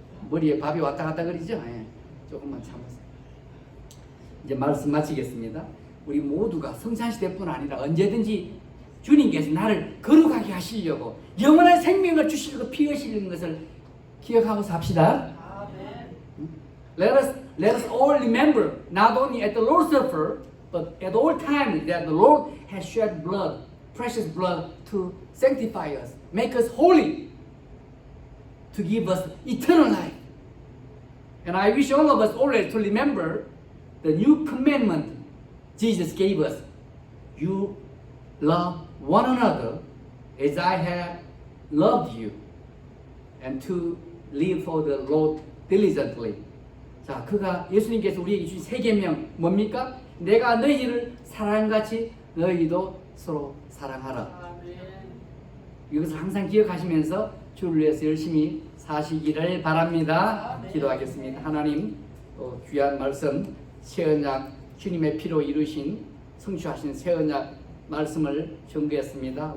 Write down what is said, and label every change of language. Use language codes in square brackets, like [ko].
[ko] 머리에 밥이 왔다 갔다 그러죠? 네. 조금만 참으세요. 이제 말씀 마치겠습니다. 우리 모두가 성찬시대뿐 아니라 언제든지 주님께서 나를 거룩하게 하시려고 영원한 생명을 주시려고 피 흘리는 것을 기억하고 삽시다. [en] Let us all remember not only at the Lord's Supper but at all times that the Lord has shed blood, precious blood to sanctify us, make us holy, to give us eternal life. And I wish all of us always to remember the new commandment Jesus gave us. You love one another as I have loved you, and to live for the Lord diligently. [ko] 자, 예수님께서 우리에게 주신 세 계명 뭡니까? 내가 너희를 사랑같이 너희도 서로 사랑하라. 이것을 항상 기억하시면서 주를 위해서 열심히 사시기를 바랍니다. 기도하겠습니다. 하나님, 귀한 말씀 새 언약 주님의 피로 이루신 성취하신 새 언약 말씀을 전개했습니다.